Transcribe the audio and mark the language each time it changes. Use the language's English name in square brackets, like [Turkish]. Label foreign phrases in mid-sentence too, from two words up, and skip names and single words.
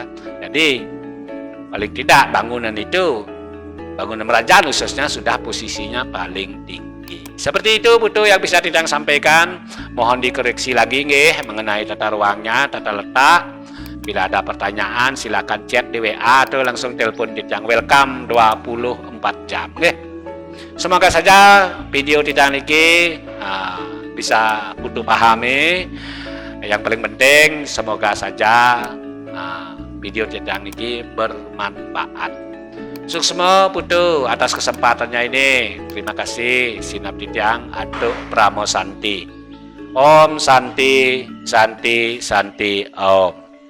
[Indonesian] Jadi paling tidak bangunan itu, bangunan kerajaan khususnya sudah posisinya paling tinggi. Seperti itu putu yang bisa Tidang sampaikan. Mohon dikoreksi lagi nggih mengenai tata ruangnya, tata letak. Bila ada pertanyaan silakan chat di WA atau langsung telepon Tidang. Welcome 24 jam nggih. Semoga saja video Tidang niki bisa putu pahami. Yang paling penting semoga saja video Tidang niki bermanfaat. Suksma putu atas kesempatannya ini. Terima kasih Sinap Tidang Atuk Pramosanti. [Sanskrit] Om Santi Santi Santi Om.